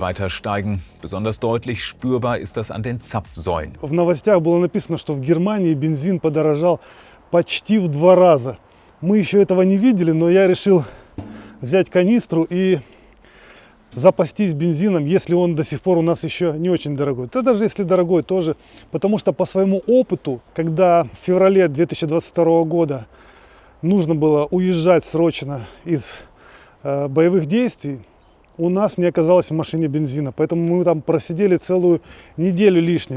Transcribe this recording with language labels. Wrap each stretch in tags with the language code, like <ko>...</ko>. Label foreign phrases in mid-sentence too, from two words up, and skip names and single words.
<de>Weiter steigen. Besonders deutlich spürbar ist das an den Zapfsäulen.</de> <ru>В новостях было написано, что в Германии бензин подорожал почти в 2 раза. Мы еще этого не видели, но я решил взять канистру и запастись бензином, если он до сих пор у нас еще не очень дорогой. Да даже если дорогой тоже, потому что по своему опыту, когда в феврале 2022 года нужно было уезжать срочно из боевых действий, у нас не оказалось в машине бензина, поэтому мы там просидели целую неделю лишнюю.</ru>